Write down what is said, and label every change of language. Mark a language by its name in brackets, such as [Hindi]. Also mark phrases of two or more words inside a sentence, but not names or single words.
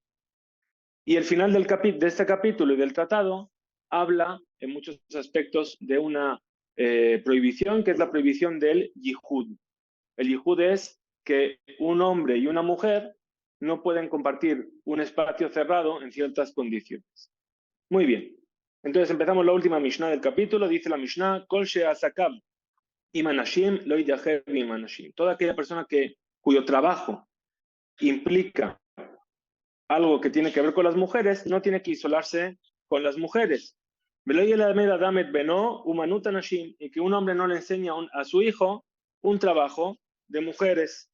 [Spanish] Y el final de este capítulo y del tratado habla en muchos aspectos de una prohibición, que es la prohibición del yihud. El yihud es que un hombre y una mujer no pueden compartir un espacio cerrado en ciertas condiciones. Muy bien. Entonces empezamos la última Mishnah del capítulo. Dice la Mishnah, [Hebrew] כל שעסקו עם הנשים לא יתייחד עם הנשים. [Spanish] Toda aquella persona cuyo trabajo implica algo que tiene que ver con las mujeres, no tiene que isolarse con las mujeres. Y que un hombre no le enseña a su hijo un trabajo de mujeres.